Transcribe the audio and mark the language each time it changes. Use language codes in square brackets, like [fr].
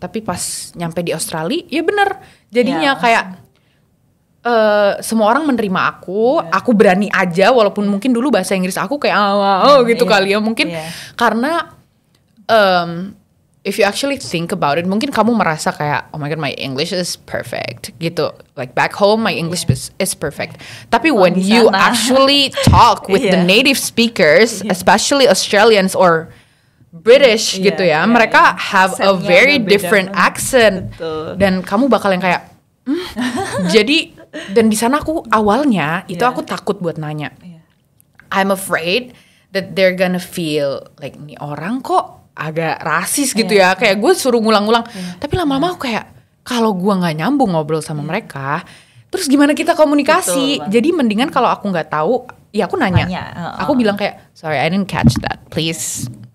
[id] Tapi pas nyampe di Australia, ya bener, jadinya kayak semua orang menerima aku berani aja walaupun mungkin dulu bahasa Inggris aku kayak gitu kali ya, mungkin karena [en] if you actually think about it, [id] mungkin kamu merasa kayak [en] oh my god, my English is perfect [id] gitu, [en] like back home my English is perfect. [id] Tapi [en] when you actually talk with the native speakers, especially Australians or British [id] gitu ya, mereka [en] have a very different accent. [id] Dan kamu bakal yang kayak jadi, dan di sana aku awalnya itu aku takut buat nanya. [en] I'm afraid that they're gonna feel like [id] nih orang kok agak rasis gitu ya, kayak gue suruh ngulang-ngulang. Tapi lama-lama aku kayak kalau gue nggak nyambung ngobrol sama mereka, terus gimana kita komunikasi? Jadi mendingan kalau aku nggak tahu, ya aku nanya. Aku bilang kayak [en] sorry, I didn't catch that, please.